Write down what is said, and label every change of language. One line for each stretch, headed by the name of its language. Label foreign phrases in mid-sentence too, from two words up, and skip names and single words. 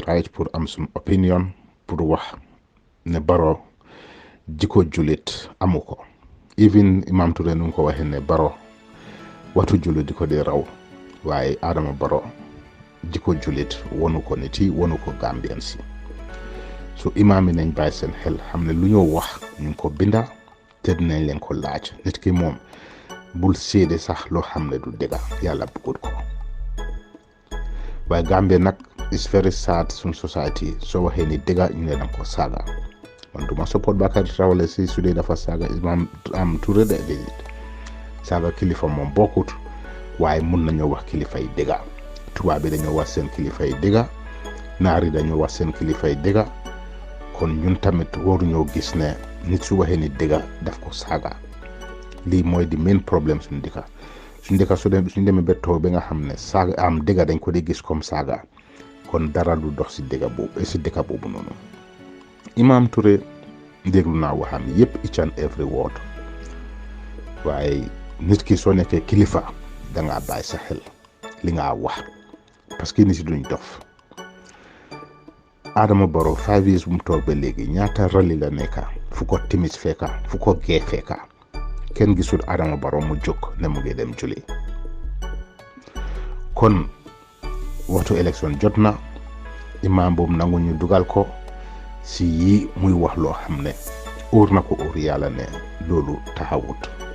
Wolof: right pour am suñu opinion pour wax ne Barrow jikko julit amu ko even Imam Touré nu ko waxee ne Barrow waxtu julit di ko dee raw waaye Adama Barrow jikko julit wonu ko nit yi wonu ko Gambien si so imaam yi nañ bàyyi seen xel xam ne lu ñoo wax ñu ko binda te dinañ leen ko laaj nit ki moom bul séede sax loo xam ne du dëgga yàlla bëggut ko waaye Gambia nag is very sad suñ society soo waxee ni dëgga ñu ne danga ko saaga man duma support Bakary Traoré si su dee dafa saaga Imam Touré de déedéet saaga kilifa moom bokkut waaye mun nañoo wax kilifa yi dëgga tubaab bi dañoo wax seen kilifa yi dëgga naar yi dañoo wax seen kilifa yi dëgga kon ñun tamit waruñoo gis ne nit su waxee ni dëgga daf ko saaga lii mooy di main problème suñu dëkka suñu demee ba toog ba nga xam ne saaga am dëgga dañ ko di gis comme saaga kon dara du dox si dëkka boobu noonu Imam Touré déglu naa waxam yëpp
English: each and every word
Wolof: waaye nit ki soo nekkee kilifa dangaa bàyyi sa xel li nga wax parce que nit yi duñ dof Adama Barrow 5 years bu mu toog ba léegi ñaata rali la nekka fu ko timis fekka fu ko gee fekka kenn gisul Adama Barrow mu jóg ne mu ngi dem julli kon waxtu élection jot na imam boobu nangu ñu dugal ko si yi muy wax loo xam ne óor na ko óor yàlla ne loolu taxawut